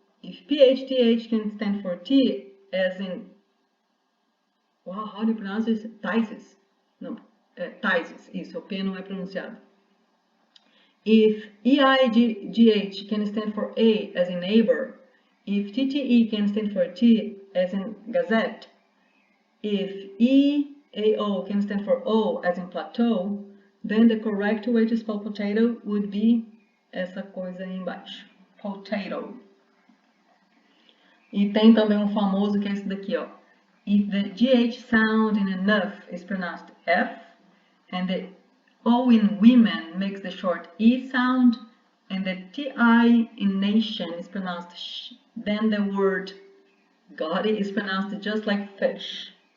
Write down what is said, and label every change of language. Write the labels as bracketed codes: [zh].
[en] If PHTH can stand for T as in... Wow, how do you pronounce this? [pt] Thesis. Não, thesis. Isso, o P não é pronunciado. [en] If EIGH can stand for A as in neighbor, if TTE can stand for T as in gazette, if EAO can stand for O as in plateau, then the correct way to spell potato would be [pt] essa coisa aí embaixo, [en] potato. [pt] E tem também um famoso que é esse daqui, ó. [en] If the GH sound in enough is pronounced F, and the O in women makes the short E sound, and the TI in nation is pronounced sh, then the word God is pronounced just like fish.